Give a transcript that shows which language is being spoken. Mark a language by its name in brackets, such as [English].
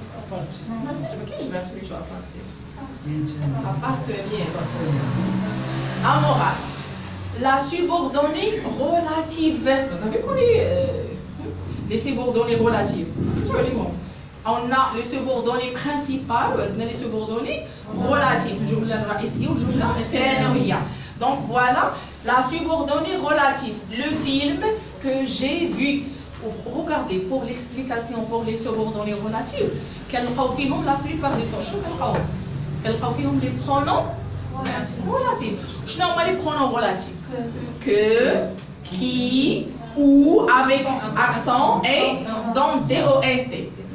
[French] Quel verbe celui qui appartient? Appartenir. À Mourad. La subordonnée relative. Vous avez connu les subordonnées relatives? On a les subordonnées principales, on a les subordonnées relatives. [Arabic] الجملة الرئيسية والجملة الثانوية. [French] Donc voilà la subordonnée relative. Le film que j'ai vu. Regardez, pour l'explication pour les subordonnées relatives, [Arabic] كنلقاو فيهم [French] la plupart du temps. [Arabic] شنو كنلقاو فيهم [French] les pronoms relatifs. [Arabic] شنو هما [French] les pronoms relatifs? Que, qui, ou, avec accent et dans D-O-N-T.